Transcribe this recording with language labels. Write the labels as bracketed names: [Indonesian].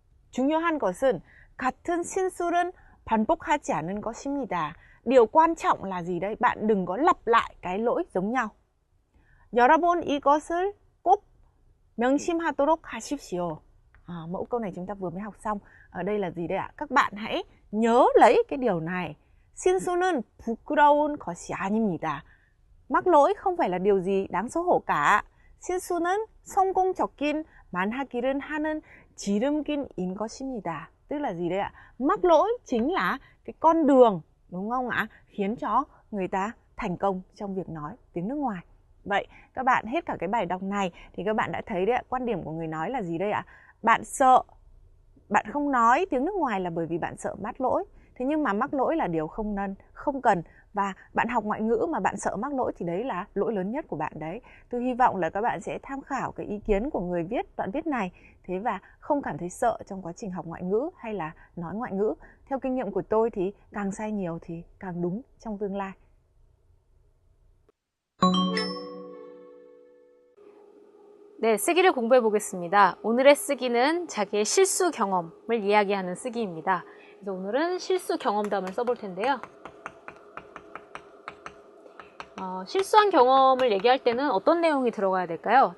[Korean] 중요한 것은 같은 실수는 반복하지 않는 것입니다. [Vietnamese] Điều quan trọng là gì đấy? Bạn đừng có lặp lại cái lỗi giống nhau. [Korean] 여러분 이것을 꼭 명심하도록 하십시오. [Vietnamese] Mẫu câu này chúng ta vừa mới học xong. Ở đây là gì đây ạ? Các bạn hãy nhớ lấy cái điều này. [Korean] 실수는 부끄러운 것이 아닙니다. [Vietnamese] Mắc lỗi không phải là điều gì đáng xấu hổ cả. [Korean] 실수는 성공적인 만하기를 하는 지름길인 것입니다. [Vietnamese] Tức là gì đây ạ? Mắc lỗi chính là cái con đường, đúng không ạ? Khiến cho người ta thành công trong việc nói tiếng nước ngoài. Vậy các bạn hết cả cái bài đọc này thì các bạn đã thấy đấy ạ, quan điểm của người nói là gì đây ạ? Bạn sợ, bạn không nói tiếng nước ngoài là bởi vì bạn sợ mắc lỗi. Thế nhưng mà mắc lỗi là điều không cần. Và bạn học ngoại ngữ mà bạn sợ mắc lỗi thì đấy là lỗi lớn nhất của bạn đấy. Tôi hy vọng là các bạn sẽ tham khảo cái ý kiến của người viết đoạn viết này. Thế và không cảm thấy sợ trong quá trình học ngoại ngữ hay là nói ngoại ngữ. Theo kinh nghiệm của tôi thì càng sai nhiều thì càng đúng trong tương lai. [Korean] 네, 쓰기를 공부해 보겠습니다. 오늘의 쓰기는 자기의 실수 경험을 이야기하는 쓰기입니다. 그래서 오늘은 실수 경험담을 써볼 텐데요. 실수한 경험을 얘기할 때는 어떤 내용이 들어가야 될까요?